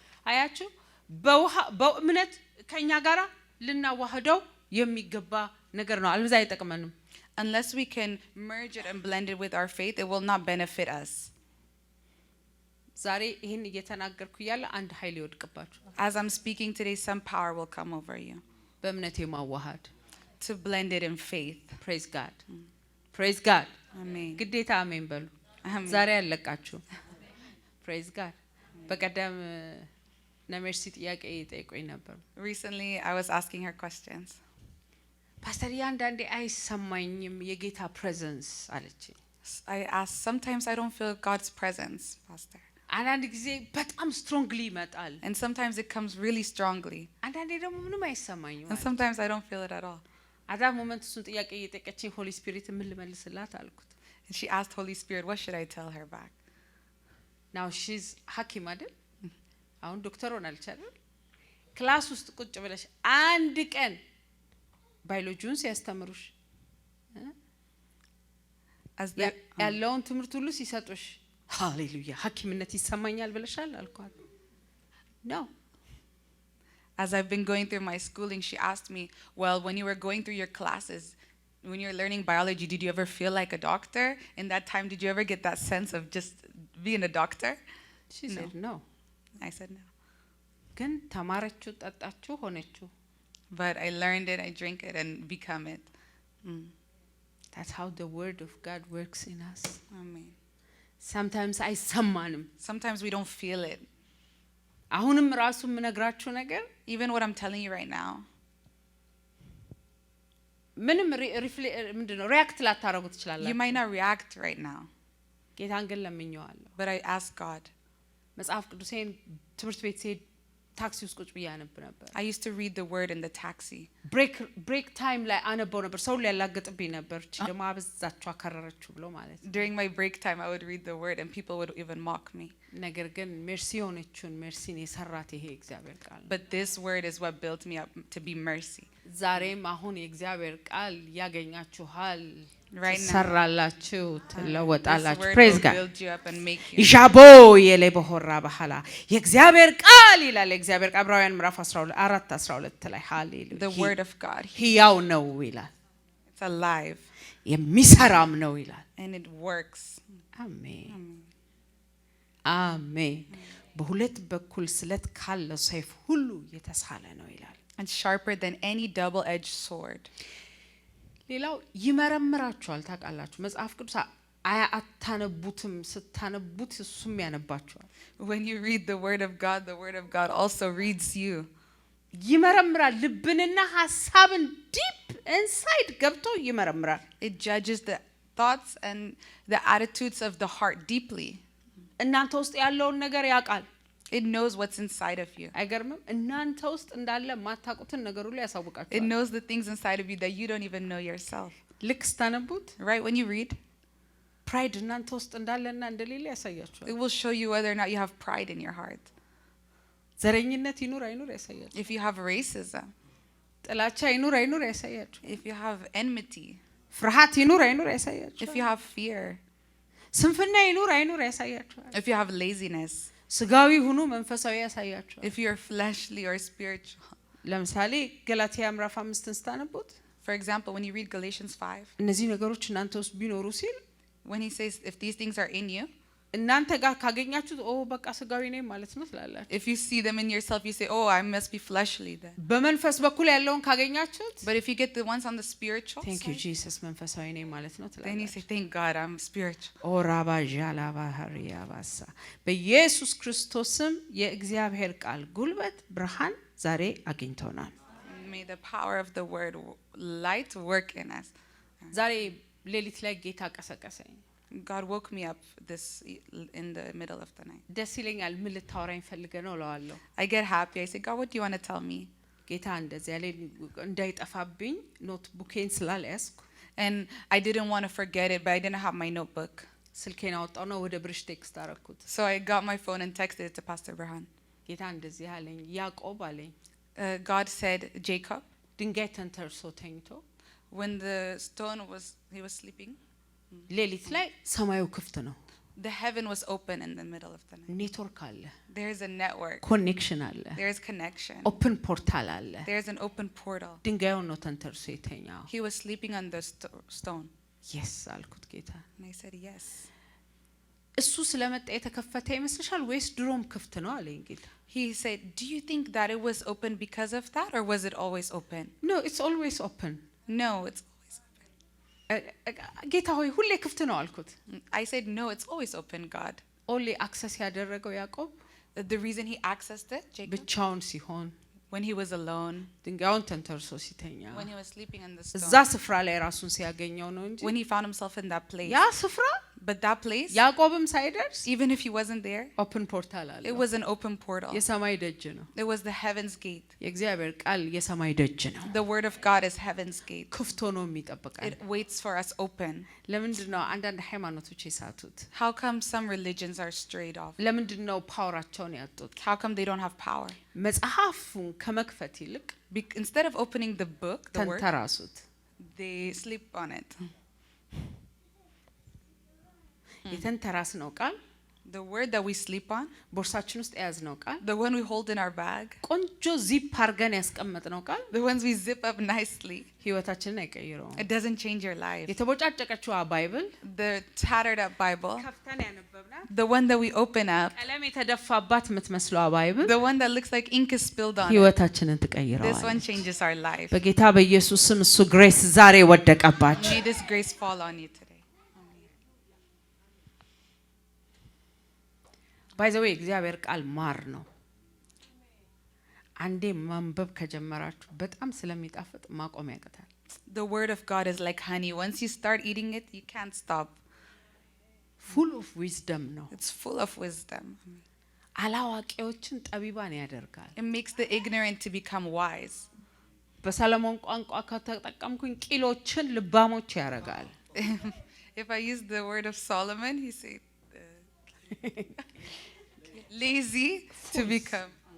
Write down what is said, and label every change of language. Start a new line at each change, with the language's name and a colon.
Amharic: አያችሁ በእምነት ከኛ ጋራ ልናዋህደው የሚገባ ነገር ነው አልበዛ አይጠቅመንም
English: Unless we can merge it and blend it with our faith, it will not benefit us.
Amharic: ዛሬ ይሄን እየተናገርኩ ያለ አንድ ኃይል ይወድቅባችሁ
English: As I'm speaking today, some power will come over you
Amharic: በእምነት የማዋሃድ
English: to blend it in faith. praise god praise god Amen.
Amharic: ግዴታ አሜን በሉ
English: Amen.
Amharic: ዛሬ ያለቃችሁ
English: praise god
Amharic: በቀደም ነመርሲ ጥያቄ ይጠይቁኝ ነበር
English: Recently, I was asking her questions.
Amharic: ፓስተር ያንዳንዴ አይሰማኝም የጌታ presence አለች
English: I asked, sometimes I don't feel God's presence, Pastor.
Amharic: አንዳንድ ጊዜ በጣም strongly ይመጣል
English: And sometimes it comes really strongly.
Amharic: አንዳንዴ ደግሞ ምንም አይሰማኝም
English: And sometimes I don't feel it at all. at that moment
Amharic: እሱን ጥያቄ እየጠየቀችኝ ሆሊ ስፒሪት ምን ልመልስላት አልኩት
English: And she asked Holy Spirit, what should I tell her back? now she's
Amharic: ሐኪም አይደል አሁን ዶክተር ሆናለች አይደል ክላስ ውስጥ ቁጭ ብለሽ አንድ ቀን ባዮሎጂውን ሲያስተምሩሽ
English: As the,
Amharic: ያለውን ትምህርት ሁሉ ሲሰጡሽ ሃሌሉያ ሐኪምነት ይሰማኛል ብለሻል አልኳት
English: no As I've been going through my schooling, she asked me, well, when you were going through your classes, when you were learning biology, did you ever feel like a doctor? In that time, did you ever get that sense of just being a doctor? she said no I said no.
Amharic: ግን ተማረችው ጠጣችው ሆነችው
English: But I learned it, I drink it, and become it. that's how the word of God works in us Amen.
Amharic: sometimes አይሰማንም
English: Sometimes we don't feel it.
Amharic: አሁንም ራሱ ምነግራችሁ ነገር
English: Even what I'm telling you right now,
Amharic: ምንም ምንድነው ሪአክት ላታረጉ
English: you
Amharic: ትችላላችሁ
English: might not react right now,
Amharic: ጌታን ግን ለምኜዋለሁ
English: but I ask God.
Amharic: መጽሐፍ ቅዱሴን ትምህርት ቤት ሲሄድ ታክሲ ውስጥ ቁጭ ብዬ አነብ ነበር
English: I used to read the word in the taxi.
Amharic: ብሬክ ታይም ላይ አነበው ነበር ሰው ሊያላግጥብኝ ነበር እቺ ደግሞ አበዛችሁ አከረረችሁ ብሎ ማለት
English: During my break time, I would read the word, and people would even mock me.
Amharic: ነገር ግን ሜርሲ ሆነችውን ሜርሲን የሰራት ይሄ እግዚአብሔር ቃል
English: But this word is what built me up to be mercy.
Amharic: ዛሬም አሁን የእግዚአብሔር ቃል ያገኛችኋል
English: Right now.
Amharic: ሰራላችሁ
English: This
Amharic: ትለወጣላችሁ
English: word praise will God build you up and make you.
Amharic: ይሻቦ የለ በሆራ በኋላ የእግዚአብሔር ቃል ይላል የእግዚአብሔር ቃል ዕብራውያን ምዕራፍ 4:12 ላይ ሃሌሉያ
English: The word of God.
Amharic: ሕያው ነው ይላል
English: It's alive
Amharic: የሚሰራም ነው ይላል
English: and it works.
Amharic: አሜን አሜን በሁለት በኩል ስለት ካለው ሰይፍ ሁሉ የተሳለ ነው ይላል
English: And sharper than any double-edged sword.
Amharic: ሌላው ይመረምራችኋል ታውቃላችሁ መጽሐፍ ቅዱስ አታነቡትም ስታነቡት እሱም ያነባችኋል
English: When you read the word of God also reads you.
Amharic: ይመረምራል ልብንና ሐሳብን
English: ዲፕ ኢንሳይድ
Amharic: ገብቶ ይመረምራል
English: It judges the thoughts and the attitudes of the heart deeply.
Amharic: እናንተ ውስጥ ያለውን ነገር ያውቃል
English: It knows what's inside of you.
Amharic: አይገርምም እናንተ ውስጥ እንዳለ ማታውቁትን ነገር ሁሉ
English: It
Amharic: ያሳውቃችኋል
English: knows the things inside of you that you don't even know yourself.
Amharic: ልክ ስታነቡት
English: Right? When you read,
Amharic: ፕራይድ እናንተ ውስጥ እንዳለና እንደሌለ ያሳያችኋል
English: it will show you whether or not you have pride in your heart.
Amharic: ዘረኝነት ይኑር አይኑር ያሳያችኋል
English: If you have racism,
Amharic: ጥላቻ ይኑር አይኑር ያሳያችኋል
English: if you have enmity,
Amharic: ፍርሃት ይኑር አይኑር ያሳያችኋል
English: if you have fear,
Amharic: ስንፍና ይኑር አይኑር ያሳያችኋል
English: if you have laziness,
Amharic: ስጋዊ ሁኑ መንፈሳዊ ያሳያችኋል
English: if you're fleshly or spiritual.
Amharic: ለምሳሌ ገላትያ ምዕራፍ 5 ስታነቡት
English: For example, when you read Galatians 5,
Amharic: እነዚህ ነገሮች እናንተ ውስጥ ቢኖሩ ሲል
English: when he says, if these things are in you,
Amharic: እናንተ ጋር ካገኛችሁት ኦ በቃ ስጋዊ ነኝ ማለት ነው ትላላችሁ
English: if you see them in yourself, you say, oh, I must be fleshly then.
Amharic: በመንፈስ በኩል ያለውን ካገኛችሁት
English: But if you get the ones on the spiritual thank you side,
Amharic: Jesus መንፈሳዊ ነኝ ማለት ነው
English: then you
Amharic: ትላላችሁ
English: say, thank God, I'm spiritual.
Amharic: ኦ ራባጃላ ባህሪያ ባሳ በኢየሱስ ክርስቶስም የእግዚአብሔር ቃል ጉልበት ብርሃን ዛሬ አግኝቶናል
English: May the power of the word light work in us.
Amharic: ዛሬ ሌሊት ላይ ጌታ ቀሰቀሰኝ
English: God woke me up in the middle of the night.
Amharic: ደስ ይለኛል ምን ልታወራኝ ፈልገህ ነው እለዋለሁ
English: I get happy. I say, God, what do you want to tell me?
Amharic: ጌታ እንደዚህ ያለ እንዳይጠፋብኝ ኖትቡኬን ስላልያዝኩ
English: And I didn't want to forget it, but I didn't have my notebook.
Amharic: ስልኬን አወጣው ነው ወደ ብሪጅ ቴክስት አደረኩት
English: So I got my phone and texted it to Pastor Burhan.
Amharic: ጌታ እንደዚህ አለኝ ያዕቆብ አለኝ
English: God said, Jacob,
Amharic: ድንጋይ ተንተርሶ ተኝቶ
English: when the stone he was sleeping,
Amharic: ሌሊት ላይ ሰማዩ ክፍት ነው
English: the heaven was open in the middle of the night.
Amharic: ኔትወርክ አለ
English: There's a network.
Amharic: ኮኔክሽን አለ
English: There's connection. ኦፕን ፖርታል
Amharic: አለ
English: There's an open portal.
Amharic: ድንጋዩን ነው ተንተርሶ የተኛው
English: He was sleeping on the stone. yes
Amharic: አልኩት ጌታ
English: And I said, yes.
Amharic: እሱ ስለመጣ የተከፈተ ይመስልሻል ወይስ ድሮም ክፍት ነው አለኝ ጌታ
English: He said, do you think that it was open because of that, or was it always open? No, it's always open. No, it's always open.
Amharic: ጌታ ሆይ ሁሌ ክፍት ነው አልኩት
English: I said, no, it's always open, God. only access
Amharic: ያደረገው ያዕቆብ
English: The reason he accessed it, Jacob,
Amharic: ብቻውን ሲሆን
English: when he was alone,
Amharic: ድንጋዩን ተንተርሶ ሲተኛ
English: when he was sleeping on the
Amharic: እዛ
English: stone,
Amharic: ስፍራ ላይ ራሱን ሲያገኘው ነው እንጂ
English: when he found himself in that place.
Amharic: ያ ስፍራ
English: But that place,
Amharic: ያዕቆብም ሳይደርስ
English: even if he wasn't there, ኦፕን ፖርታል
Amharic: አለ
English: it was an open portal.
Amharic: የሰማይ ደጅ ነው
English: It was the heaven's gate.
Amharic: የእግዚአብሔር ቃል የሰማይ ደጅ ነው
English: The word of God is heaven's gate.
Amharic: ክፍት ሆኖ የሚጠብቃል
English: It waits for us open.
Amharic: ለምንድን ነው አንዳንድ ሃይማኖቶች የሳቱት
English: How come some religions are strayed off?
Amharic: ለምንድን ነው ፓወራቸውን ያጡት
English: How come they don't have power?
Amharic: መጽሐፉን ከመክፈት ይልቅ
English: Instead of opening the book, the word,
Amharic: ተንተራሱት
English: they sleep on it.
Amharic: የተንተራስነው ቃል
English: The word that we sleep on,
Amharic: ቦርሳችን ውስጥ የያዝነው ቃል
English: the one we hold in our bag,
Amharic: ቆንጆ ዚፕ አድርገን ያስቀመጥነው ቃል
English: the ones we zip up nicely,
Amharic: ህይወታችንን አይቀይረውም
English: it doesn't change your life.
Amharic: የተቦጫጨቀችዋ ባይብል
English: The tattered up Bible,
Amharic: ከፍተን ያነበብናት
English: the one that we open up,
Amharic: ቀለም የተደፋባት የምትመስለዋ ባይብል
English: the one that looks like ink is spilled on it,
Amharic: ህይወታችንን
English: this
Amharic: ትቀይረዋለች
English: one changes our life.
Amharic: በጌታ በኢየሱስ ስም እሱ ግሬስ ዛሬ ወደቀባችሁ
English: May this grace fall on you today. ባይ ዘ ዌይ
Amharic: እግዚአብሔር ቃል ማር ነው አንዴ ማንበብ ከጀመራችሁ በጣም ስለሚጣፍጥ ማቆም ያቀታል
English: The word of God is like honey. Once you start eating it, you can't stop. full of wisdom ነው It's full of wisdom.
Amharic: አላዋቂዎችን ጠቢባን ያደርጋል
English: It makes the ignorant to become wise.
Amharic: በሰለሞን ቋንቋ ከተጠቀምኩኝ ቂሎችን ልባሞች ያደርጋል
English: If I use the word of Solomon, he said lazy to become